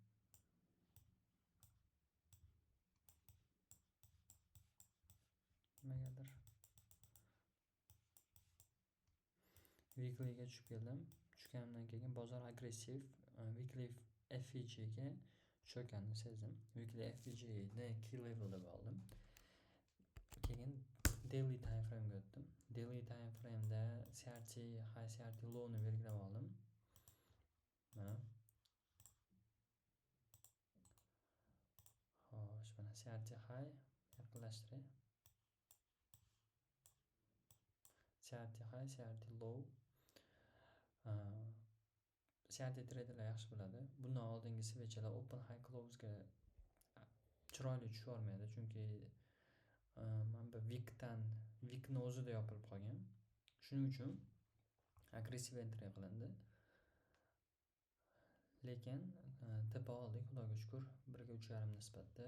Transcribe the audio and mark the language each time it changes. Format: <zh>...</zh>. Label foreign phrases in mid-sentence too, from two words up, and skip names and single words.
<uz>Nimagadir weeklyga tushib keldim. Tushganimdan keyin bozor agressiv</uz> <en>weekly FVG</en> <uz>ga tushayotganini sezdim.</uz> <en>Weekly FVG</en> <uz>ni</uz> <en>key level</en> <uz>deb oldim. Keyin</uz> <en>daily time frame</en> <uz>ga o'tdim.</uz> <en>Daily time frame</en> <uz>da</uz> <en>CRT high CRT low</en> <uz>ni belgilab oldim. Mana. Xo'sh, mana</uz> <en>CRT high</en> <uz>yaqinlashtiray.</uz> <en>CRT high, CRT low.</en> <uz>CRT traderlar yaxshi biladi. Bundan oldingi switchlar</uz> <en>open high close</en> <uz>ga chiroyli tusha olmaydi, chunki mana bu weekni o'zida yopilib qolgan. Shuning uchun agressiv entry qilindi. Lekin tepa oldik, xudoga shukr, 1/3.5 nisbatda.</uz>